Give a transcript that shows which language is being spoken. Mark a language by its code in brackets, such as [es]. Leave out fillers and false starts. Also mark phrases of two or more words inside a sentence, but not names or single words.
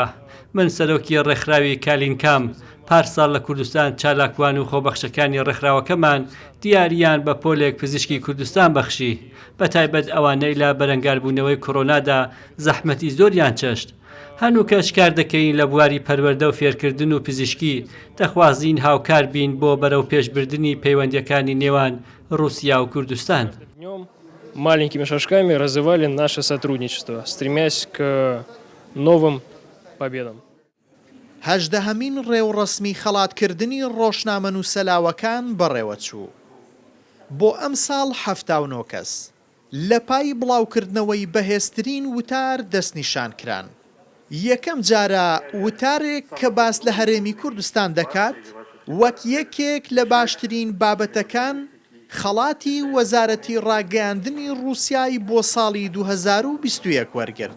[ckb] من سەرۆکی ڕێکخراوی کالینکام پارساڵ لە کوردستان چالاکوان و خۆبەخشەکانی ڕێکخراوەکەمان دیاریان بە پۆلێک پزیشکی کوردستان بەخشی، بە تایبەت ئەوانەی لە بەرەنگاربوونەوەی کۆڕۆنادا زەحمەتی زۆریان چەشت. هەنوو کەش کار دەکەین لە بواری پەروەردە و فێرکردن و پزیشکی دەخوازین هاوکار بین بۆ بەرەو پێشبردننی پەیوەندیەکانی نێوان رووسیا و کوردستان. [ru] Маленькими шажками развивали наше сотрудничество, стремясь к новым победам. [ckb] هەژدەهەمین ڕێوڕەسمی خەڵاتکردنی ڕۆژنامەنووسەلاوەکان بەڕێوە چوو. بۆ ئەم ساڵ 79 کەس لە پای بڵاوکردنەوەی بەهێزترین وتار دەستنیشان کران. یەکەم جارە وتارێک کە باس لە هەرێمی کوردستان دەکات وەک یەکێک لە باشترین بابەتەکان خەڵاتی وەزارەتی ڕاگەیاندنی رووسیای بۆ ساڵی 2021 وەرگرت.